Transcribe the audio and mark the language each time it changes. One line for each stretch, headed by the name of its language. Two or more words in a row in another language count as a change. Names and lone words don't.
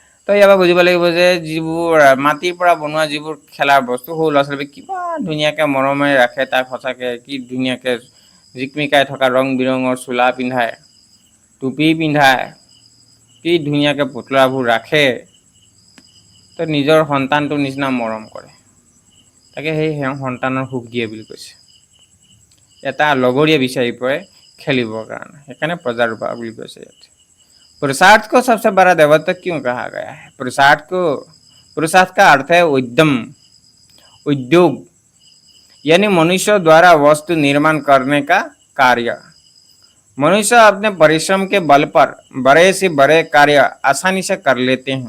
Assamese: তো ইয়াৰ পৰা বুজিব লাগিব যে যিবোৰ মাটিৰ পৰা বনোৱা যিবোৰ খেলাৰ বস্তু সৰু ল'ৰা ছোৱালীক কিবা ধুনীয়াকৈ মৰমেৰে ৰাখে, তাক সঁচাকৈ কি ধুনীয়াকৈ জিকমিকাই থকা ৰং বিৰঙৰ চোলা পিন্ধায়, টুপি পিন্ধায়, কি ধুনীয়াকৈ পুতলাবোৰ ৰাখে, তো নিজৰ সন্তানটোৰ নিচিনা মৰম কৰে। তাকে সেই সন্তানৰ সুখ দিয়ে বুলি কৈছে। এটা লগৰীয়া বিচাৰি পৰে খেলিবৰ কাৰণে, সেইকাৰণে প্ৰজাৰূপা বুলি কৈছে ইয়াত।
Hindi: पुरुषार्थ को सबसे बड़ा देवत्व क्यों कहा गया है? पुरुषार्थ का अर्थ है उद्यम, उद्योग, यानी मनुष्य द्वारा वस्तु निर्माण करने का कार्य। मनुष्य अपने परिश्रम के बल पर बड़े से बड़े कार्य आसानी से कर लेते हैं।